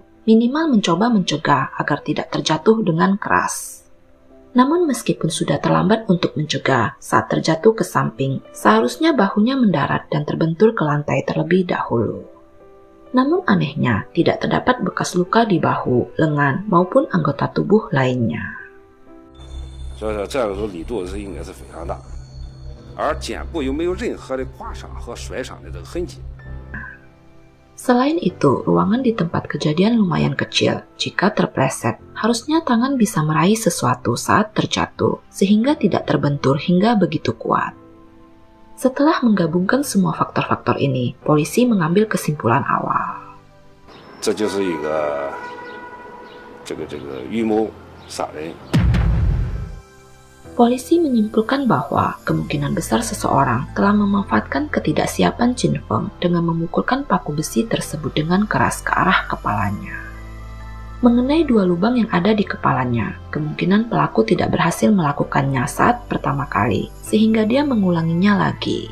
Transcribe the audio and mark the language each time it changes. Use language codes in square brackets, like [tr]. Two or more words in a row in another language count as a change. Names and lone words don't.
[id] Minimal mencoba mencegah agar tidak terjatuh dengan keras. Namun meskipun sudah terlambat untuk mencegah, saat terjatuh ke samping, seharusnya bahunya mendarat dan terbentur ke lantai terlebih dahulu. Namun anehnya, tidak terdapat bekas luka di bahu, lengan, maupun anggota tubuh lainnya. [zh] 所以说，这个时候力度是应该是非常大，而肩部又没有任何的刮伤和摔伤的这个痕迹。 [id] Selain itu, ruangan di tempat kejadian lumayan kecil. Jika terpleset, harusnya tangan bisa meraih sesuatu saat terjatuh, sehingga tidak terbentur hingga begitu kuat. Setelah menggabungkan semua faktor-faktor ini, polisi mengambil kesimpulan awal. [zh] 这就是一个预谋杀人。 [id] Polisi menyimpulkan bahwa kemungkinan besar seseorang telah memanfaatkan ketidaksiapan Chin Feng dengan memukulkan paku besi tersebut dengan keras ke arah kepalanya. Mengenai 2 lubang yang ada di kepalanya, kemungkinan pelaku tidak berhasil melakukannya saat pertama kali, sehingga dia mengulanginya lagi.